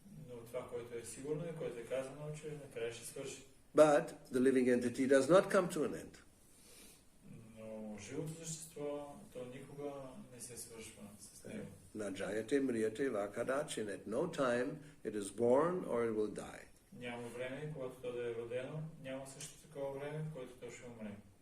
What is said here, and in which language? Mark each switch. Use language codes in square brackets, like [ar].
[bg] Но това, което е сигурно и което е казано, че накрая ще свърши. [en] But the living entity does not come to an end. [bg] Но живото същество, то никога не се свършва с него. [sa] Na jayate mriyate vakadachin. [en] At no time it is born or it will die. [bg] Няма време, когато то да е родено, няма също такова време, в което то ще умре.